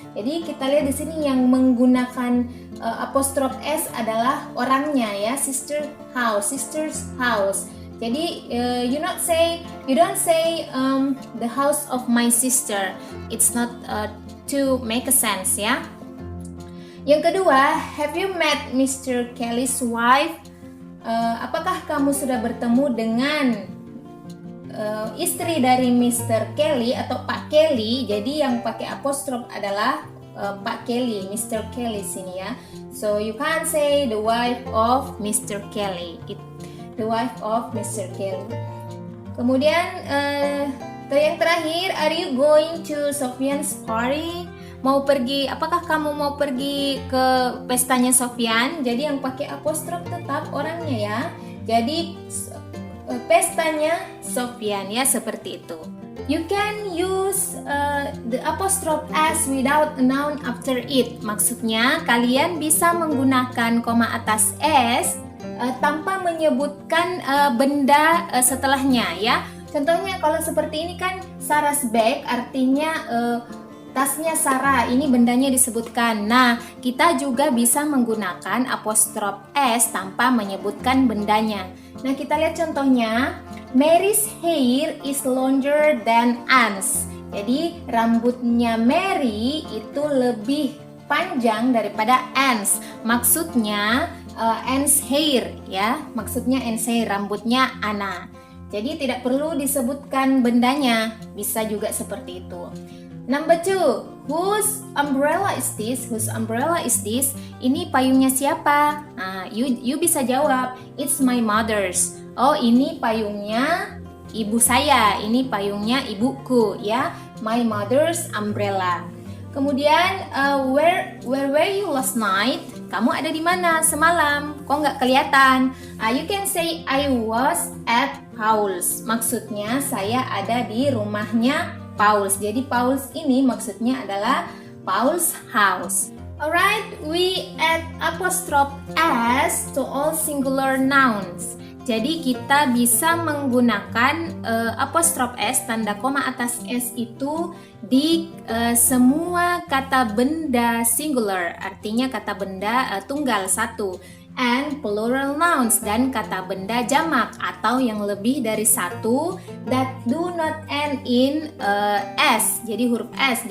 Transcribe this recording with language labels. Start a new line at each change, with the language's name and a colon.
Indonesian: Jadi kita lihat di sini yang menggunakan apostrophe s adalah orangnya, ya,
English: sister's house. Jadi you don't say the house of my sister. It's not to make a sense, ya.
Indonesian: Yang kedua,
English: have you met Mr. Kelly's wife?
Indonesian: Apakah kamu sudah bertemu dengan istri dari Mr. Kelly atau Pak Kelly? Jadi yang pakai apostrof adalah Pak Kelly, Mr. Kelly sini, ya.
English: So you can't say the wife of Mr. Kelly. The wife of Mr. Kelly.
Indonesian: Kemudian yang terakhir,
English: are you going to Sofyan's party?
Indonesian: Apakah kamu mau pergi ke pestanya Sofyan? Jadi yang pakai apostrof tetap orangnya, ya. Jadi pestanya Sofyan, ya, seperti itu.
English: You can use the apostrophe s without a noun after it.
Indonesian: Maksudnya kalian bisa menggunakan koma atas s tanpa menyebutkan benda setelahnya, ya. Contohnya kalau seperti ini kan,
English: Sarah's bag
Indonesian: artinya tasnya Sarah, ini bendanya disebutkan. Nah, kita juga bisa menggunakan apostrof s tanpa menyebutkan bendanya. Nah, kita lihat contohnya,
English: Mary's hair is longer than Anne's.
Indonesian: Jadi rambutnya Mary itu lebih panjang daripada Anne's. Maksudnya
English: Anne's hair,
Indonesian: ya. Maksudnya Anne's hair, rambutnya Anna. Jadi tidak perlu disebutkan bendanya, bisa juga seperti itu.
English: Number 2, whose umbrella is this? Whose umbrella is this?
Indonesian: Ini payungnya siapa? Nah, you bisa jawab,
English: it's my mother's.
Indonesian: Oh, ini payungnya ibu saya. Ini payungnya ibuku, ya.
English: My mother's umbrella. Kemudian, where were you last night?
Indonesian: Kamu ada di mana semalam? Kok nggak kelihatan?
English: You can say I was at Paul's.
Indonesian: Maksudnya saya ada di rumahnya Paul's. Jadi Paul's ini maksudnya adalah
English: Paul's house. Alright, we add apostrophe s to all singular nouns.
Indonesian: Jadi kita bisa menggunakan apostrophe s tanda koma atas s itu di semua kata benda singular, artinya kata benda tunggal satu,
English: and plural nouns,
Indonesian: dan kata benda jamak atau yang lebih dari satu
English: that do not end in s,
Indonesian: jadi huruf s.